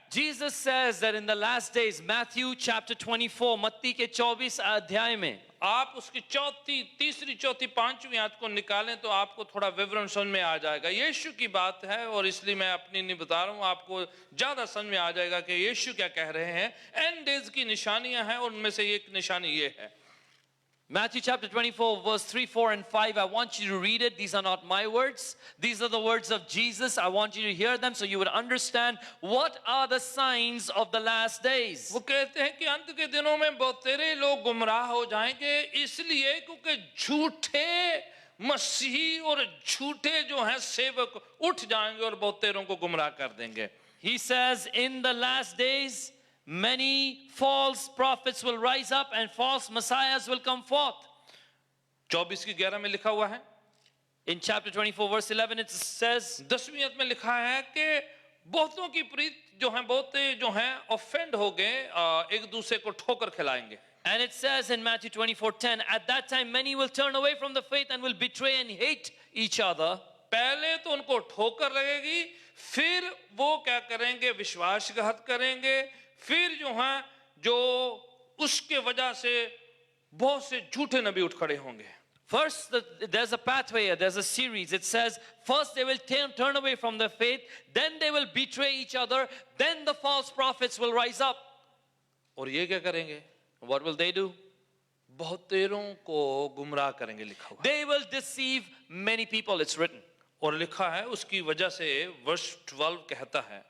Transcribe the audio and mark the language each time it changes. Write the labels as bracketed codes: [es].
[en] Jesus says that in the last days, Matthew chapter 24, [hi] मत्ती के 24 अध्याय में, आप उसकी तीसरी, चौथी, पांचवी आयत को निकालें तो आपको थोड़ा विवरण समझ में आ जाएगा। यीशु की बात है और इसलिए मैं अपनी नहीं बता रहा हूं, आपको ज्यादा समझ में आ जाएगा कि यीशु क्या कह रहे हैं। एंड डेज की निशानियां हैं और उनमें से एक निशानी ये है। [en] Matthew chapter 24, verse 3, 4, and 5. I want you to read it. These are not my words. These are the words of Jesus. I want you to hear them so you would understand what are the signs of the last days. [hi] वो कहते हैं कि अंत के दिनों में बहुतेरे लोग गुमराह हो जाएंगे, इसलिए क्योंकि झूठे मसीही और झूठे जो हैं सेवक उठ जाएंगे और बहुतेरों को गुमराह कर देंगे। [en] He says, in the last days, many false prophets will rise up and false messiahs will come forth. [hi] 24 की 11 में लिखा हुआ है। [en] In chapter 24, verse 11, it says, [hi] 10वीं आयत में लिखा है कि बहुतों की प्रीत जो हैं, बहुते जो हैं ऑफेंड हो गए, एक दूसरे को ठोकर खिलाएंगे। [en] and it says in Matthew 24:10, at that time many will turn away from the faith and will betray and hate each other. [hi] पहले तो उनको ठोकर लगेगी, फिर वो क्या करेंगे, विश्वासघात करेंगे, फिर जो हैं जो उसके वजह से बहुत से झूठे नबी उठ खड़े होंगे। [en] First, there's a pathway, there's a series. It says, first they will turn away from the faith, then they will betray each other, then the false prophets will rise up. [hi] और ये क्या करेंगे, [en] What will they do? [hi] बहुतेरों को गुमराह करेंगे, लिखा हुआ। [en] They will deceive many people, it's written. [hi] और लिखा है उसकी वजह से वर्ष 12 कहता है